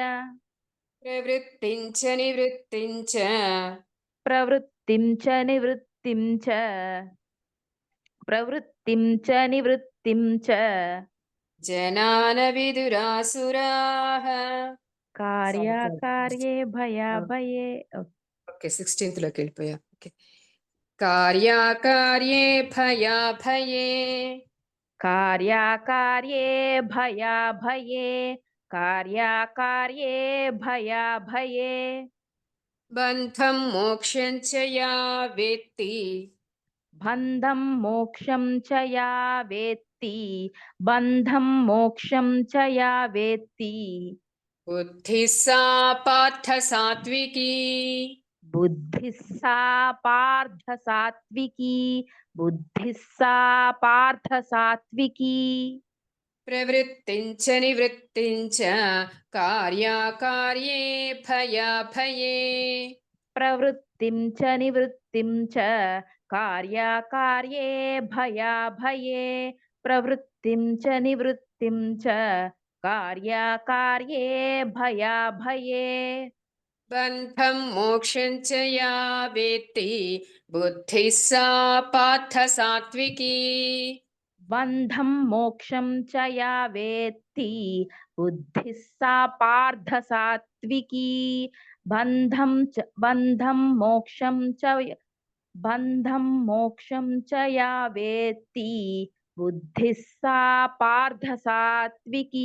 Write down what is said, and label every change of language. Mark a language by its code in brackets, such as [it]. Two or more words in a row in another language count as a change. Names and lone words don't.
[sa] प्रवृत्तिं च निवृत्तिं च प्रवृत्तिं च निवृत्तिं च प्रवृत्तिं च निवृत्तिं च जनान विदुरासुराः कार्याकार्ये भयाभये [te] ఓకే 16th లోకి వెళ్ళిపోయా ఓకే [sa] కార్యాకార్యే భయాభయే कार्याकार्ये भयाभये कार्याकार्ये भयाभये బంధం మోక్షం చ యా వేత్తి बन्धं मोक्षं च या वेत्ति बन्धं मोक्षं च या वेत्ति బుద్ధి సా పార్థ సాత్వికీ बुद्धिः सा पार्थ सात्विकी बुद्धिः सा पार्थ सात्विकी ప్రవృత్తిం చ నివృత్తిం చ కార్యాకార్యే భయాభయే प्रवृत्तिं च निवृत्तिं च कार्याकार्ये भयाभये प्रवृत्तिं च निवृत्तिं च कार्याकार्ये भयाभये బంధం మోక్షం చ యా వేత్తి బుద్ధి సా పార్థ సాత్వికీ बन्धं मोक्षं च या वेत्ति बुद्धिः सा पार्थ सात्विकी बन्धं मोक्षं च या वेत्ति बुद्धिः सा पार्थ सात्विकी